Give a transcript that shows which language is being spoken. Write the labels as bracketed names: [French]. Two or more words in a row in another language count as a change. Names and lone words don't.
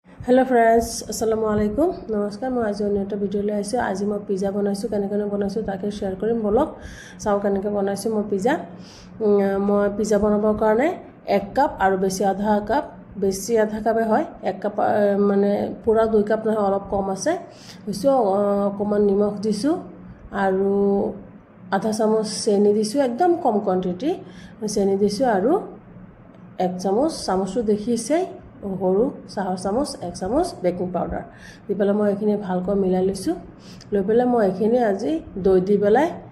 [English] hello friends [Arabic] السلام عليكم [Hindi] नमस्कार मैं आज अन्य [Assamese] এটা ভিডিও লৈ আইছো আজি মই পিজ্জা বনাইছো কেনেকৈ বনাইছো তাকে শেয়ার কৰিম বলক চাও কেনেকৈ বনাইছো মই পিজ্জা বনাবৰ কাৰণে 1 কাপ আৰু বেছি আধা কাপে হয় 1 কাপ মানে পুরা 2 কাপ নহয় অলপ কম আছে হৈছে অকমান নিমখ দিছো আৰু আধা চামুচ চেনি দিছো একদম কম কোয়ান্টিটি চেনি দিছো আৰু 1 চামুচটো দেখিছে হৰু চাহৰ চামুচ 1 চামুচ [English] baking powder [Assamese] দি পেলাই মই এখিনি ভালকৈ মিলাই লৈছো লৈ পেলাই মই এখিনি আজি দৈ দি পেলাই